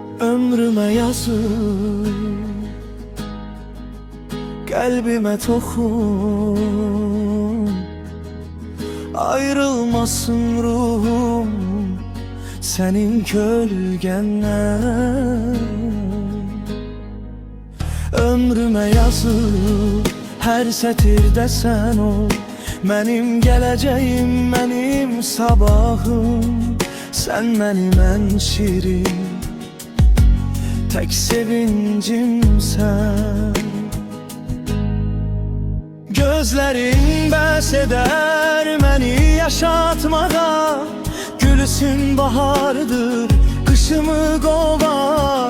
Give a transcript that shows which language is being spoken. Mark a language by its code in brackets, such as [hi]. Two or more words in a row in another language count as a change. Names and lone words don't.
[tr] ömrüme yazıp kalbime dokun. Ayrılmasın ruhum senin kölgenden. [az] Ömrüme yazıp her sətirdə sən ol, mənim gələcəyim, mənim sabahım. Sən mənim ən şirin, tək sevincimsən. Gözlərin bəs edər məni yaşatmağa, gülsün bahardır, qışımı qovar.